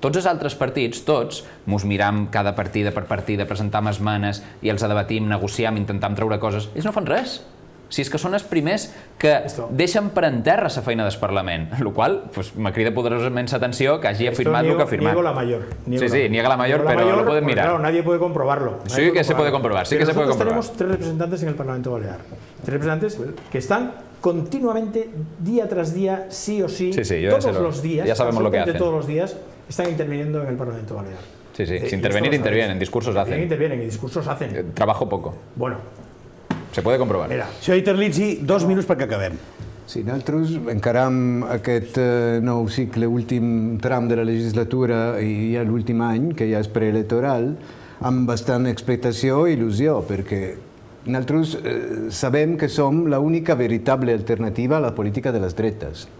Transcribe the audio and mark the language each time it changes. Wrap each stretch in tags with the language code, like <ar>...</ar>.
<ca>Tots els altres partits, tots, mos miram cada partida per partida, presentam esmenes i els debatim, negociem, intentem treure coses. Ells no fan res. Si és que són els primers que deixen per en terra la feina del Parlament, el qual me crida poderosament l'atenció que hagi afirmat el que ha afirmat.</ca> <es>Niego la mayor. Sí, niega la mayor, pero lo pueden mirar. Claro, nadie puede comprobarlo. Sí que se puede comprobar, sí que se puede comprobar. Nosotros tenemos 3 representantes en el Parlamento Balear. 3 representantes que están continuamente, día tras día, sí o sí, todos los días, ya sabemos lo que hacen. Todos los días, están interviniendo en el Parlamento Balear. Sí, si intervenir, intervienen, discursos hacen. Intervienen y discursos hacen. Trabajo poco. Bueno. Se puede comprovar.</es> <ca>Senyor Terlizzi, 2 minuts perquè acabem. Sí, nosaltres encaram aquest nou cicle, últim tram de la legislatura i ja l'últim any, que ja és preelectoral, amb bastant expectació i il·lusió, perquè Nosaltres sabem que som l'única veritable alternativa a la política de les dretes.</ca>